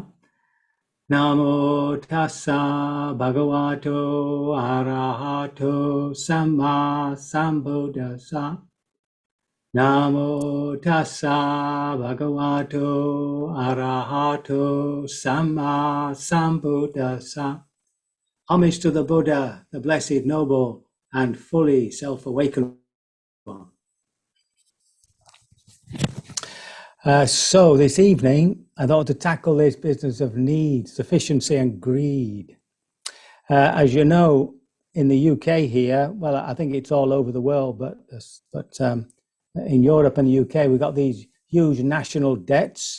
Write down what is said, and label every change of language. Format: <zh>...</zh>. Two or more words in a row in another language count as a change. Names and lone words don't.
<pi>Namo tassa bhagavato arahato samma sambuddhassa. Namo tassa bhagavato arahato samma sambuddhassa.</pi> <en>Homage to the Buddha, the blessed, noble, and fully self-awakened one. So this evening, I thought to tackle this business of need, sufficiency and greed. As you know, in the UK here, well, I think it's all over the world, but in Europe and the UK, we've got these huge national debts.</en>